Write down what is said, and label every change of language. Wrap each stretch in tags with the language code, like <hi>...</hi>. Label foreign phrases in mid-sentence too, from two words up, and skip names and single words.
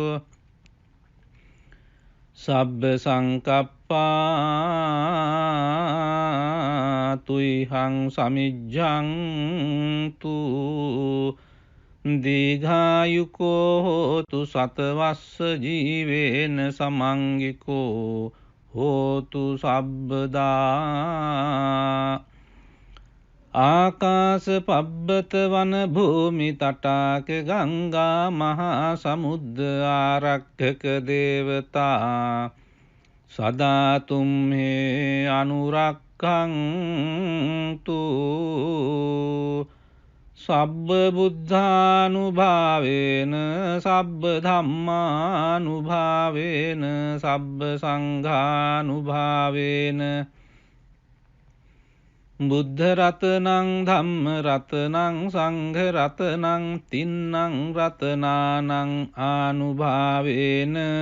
<pi>සබ්බ සංකප්පා තුයිහං සමිජ්ජන්තු දීඝායුකෝ හෝතු සතවස්ස ජීවේන සමංගිකෝ හෝතු සබ්බදා ආකාශ පබ්බත වන භූමි තටාක ගංගා මහා සමුද්ද ආරක්ඛක දේවතා සදා තුම්හේ අනුරක්ඛන්තු සබ්බ බුද්ධානුභාවේන සබ්බ ධම්මානුභාවේන සබ්බ සංඝානුභාවේන බුද්ධ රතනං ධම්ම රතනං සංඝ රතනං තින්නං රතනානං ආනුභාවේන</pi>